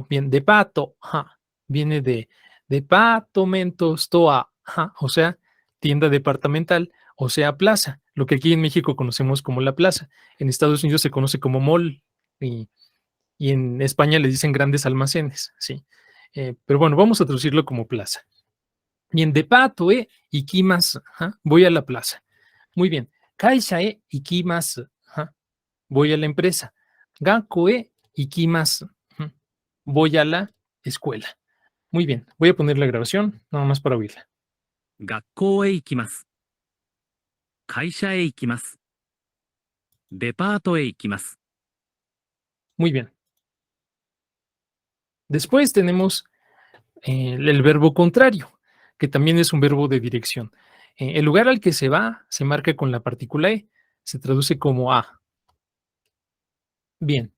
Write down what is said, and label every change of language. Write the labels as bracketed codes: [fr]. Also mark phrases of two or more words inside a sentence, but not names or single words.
[es] Bien, departo, viene de departamento store, o sea, tienda departamental, o sea, plaza, lo que aquí en México conocemos como la plaza. En Estados Unidos se conoce como mall y en España le dicen grandes almacenes, ¿sí? Pero bueno, vamos a traducirlo como plaza. Bien, [ja] デパート行きます, [es] voy a la plaza. Muy bien, [ja] 会社行きます, [es] voy a la empresa. [ja] 学校へ行きます, [es] voy a la escuela. Muy bien, voy a poner la grabación, nada más para oírla. [ja] 学校へ行きます。会社へ行きます。デパートへ行きます。 [es] Muy bien. Después tenemos el verbo contrario, que también es un verbo de dirección. El lugar al que se va se marca con la partícula e, se traduce como a. Bien.